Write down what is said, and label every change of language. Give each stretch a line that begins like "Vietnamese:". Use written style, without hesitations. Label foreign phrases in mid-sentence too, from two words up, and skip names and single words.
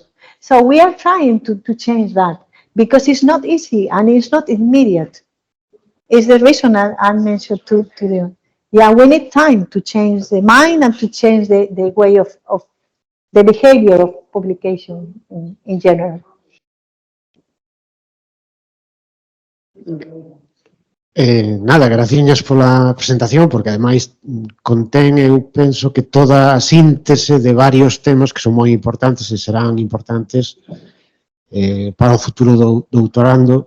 English: So we are trying to change that, because it's not easy and it's not immediate. It's the reason I mentioned to you. Yeah, we need time to change the mind and to change the way of the behavior of publication in general.
Galician: Nada, graciñas pola presentación, porque ademais contén, eu penso que toda a síntese de varios temas que son moi importantes e serán importantes para o futuro do doutorando.